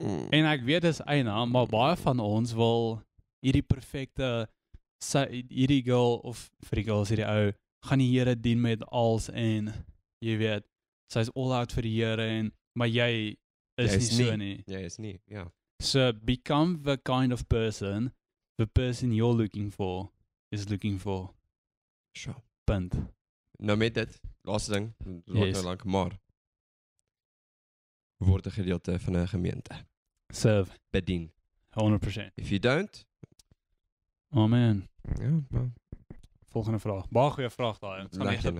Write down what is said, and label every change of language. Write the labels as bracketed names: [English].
[Afrikaans] En ek weet dis eina, maar baie van ons wil hierdie perfekte hierdie girl of vir die girls hierdie ou gaan die Here dien met als en jy weet, sy's all out vir die Here en maar jy is nie so nie. Jy is nie, ja. [English] So become the kind of person the person you're looking for is looking for. Sure. [Afrikaans] Punt. Nou met dit, laaste ding, dit word [English] Yes. [Afrikaans] nou lank, maar word 'n gedeelte van 'n gemeente. [English] Serve. [Afrikaans] Bedien. 100%. [English] If you don't, Oh man. [Afrikaans] ja, nou, Volgende vraag. Baie goeie vraag daai. Ons gaan Lekker, net 'n né?